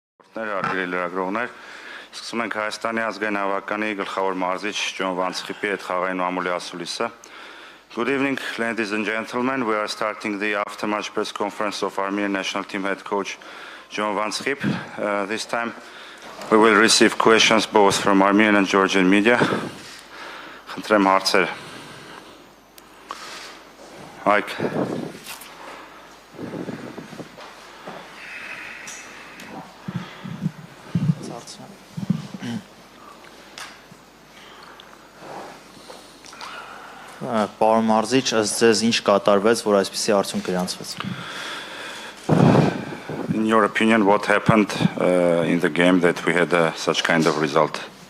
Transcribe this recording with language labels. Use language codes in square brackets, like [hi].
[hy] Արգիրել լրագրողներ, սկսում ենք Հայաստանի ազգային հավաքանի գլխավոր մարզիչ Ջոն Վանցխիպի հետ խաղային մամուլի ասուլիսը. [en] Good evening, ladies and gentlemen. We are starting the after-match press conference of Armenian national team head coach Ջոն Վանցխիպ. This time we will receive questions both from Armenian and Georgian media. [hy] Խնդրեմ հարցեր. Հայկ. Պարոն մարզիչ, ըստ ձեզ ինչ կատարվեց, որ այսպիսի արդյունք գրանցվեց։ [en] In your opinion, what happened in the game that we had such kind of result?